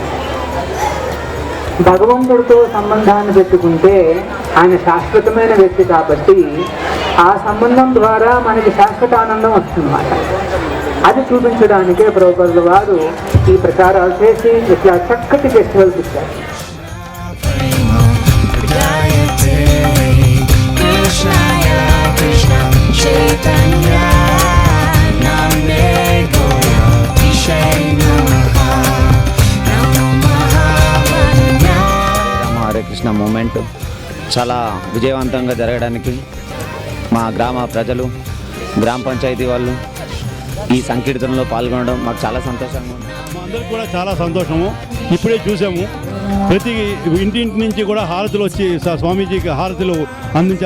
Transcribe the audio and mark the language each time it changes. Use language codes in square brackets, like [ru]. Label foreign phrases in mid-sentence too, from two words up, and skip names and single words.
[te] భగవంతుడితో సంబంధాన్ని పెట్టుకుంటే ఆయన శాశ్వతమైన వ్యక్తి కాబట్టి ఆ సంబంధం ద్వారా మనకి శాశ్వత ఆనందం వస్తుందన్నమాట. అది చూపించడానికే ప్రభుపాదుల వారు ఈ ప్రచారాలు చేసి ఇట్లా చక్కటి ఫెస్టివల్స్ ఇచ్చారు. [sa] प्रदायते कृष्णाय कृष्ण चैतन्य नाम्ने गौर विषे नमः नमो महावदान्याय [te] రామ హరే కృష్ణ మూమెంట్ చాలా విజయవంతంగా జరగడానికి మా గ్రామ ప్రజలు, గ్రామ పంచాయతీ వాళ్ళు ఈ సంకీర్తనలో పాల్గొనడం మాకు చాలా సంతోషంగా ఉంది. మా అందరికి కూడా చాలా సంతోషము. ఇప్పుడే చూసాము ప్రతి ఇంటింటి నుంచి కూడా హారతులు వచ్చి స్వామీజీకి హారతులు అందించారు.